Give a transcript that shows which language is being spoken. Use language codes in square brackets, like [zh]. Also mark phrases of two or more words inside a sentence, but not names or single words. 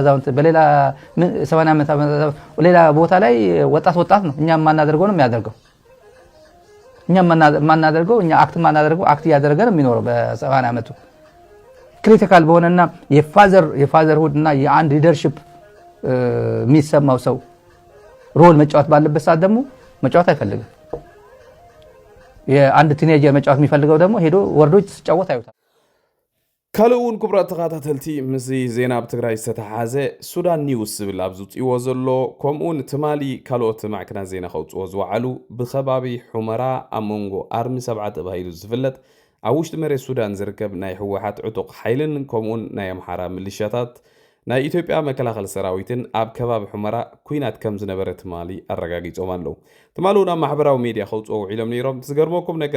[am] አዛውንት በሌላ 80 ዓመት ሌላ ቦታ ላይ ወጣት ነው እኛ ማናደርገው ነው የሚያደርገው እኛ ማናደርገው እኛ አክት ማናደርገው አክት ያደረገ ነው የሚኖረው በ80 ዓመቱ ክሪቲካል በሆነና የፋዘር ሁድና የአንድ ሊደርሺፕ የሚሰማው ሰው ሮል መጫወት ባለበት ሰዓት ደግሞ መጫወት አይፈልግም። የአንድ ቲኔጀር መጫወት የሚፈልገው ደግሞ ሄዶ ወርዶች ሲጫወት አይውታል። [ti] ካልኡን ክቡራት ተኸታተልቲ ምስሊ ዜና ብትግራይ ዝተተሓዘ ሱዳን ኒውስ ዝብል ኣብ ዝውፅዎ ዘሎ ከምኡውን ትማሊ ካልኦት ማዕክናት ዜና ከውፅዎ ዝወዓሉ ብኸባቢ ሑመራ ኣብ መንጎ ኣርሚ 7 ተባሂሉ ዝፍለጥ ኣብ ውሽጢ መሬት ሱዳን ዝርከብ ናይ ህወሓት ዕጡቕ ሓይልን ከምኡውን ናይ ኣምሓራ ሚሊሻታት ናይ ኢትዮጵያ መከላኸሊ ሰራዊትን ኣብ ከባቢ ሑመራ ኩናት ከም ዝነበረ ትማሊ ኣረጋጊፆም ኣለዉ። ትማሊ እውን ኣብ ማሕበራዊ ሚድያ ከውፅዎ ውዒሎም ነይሮም። ዝገርመኩም ነገር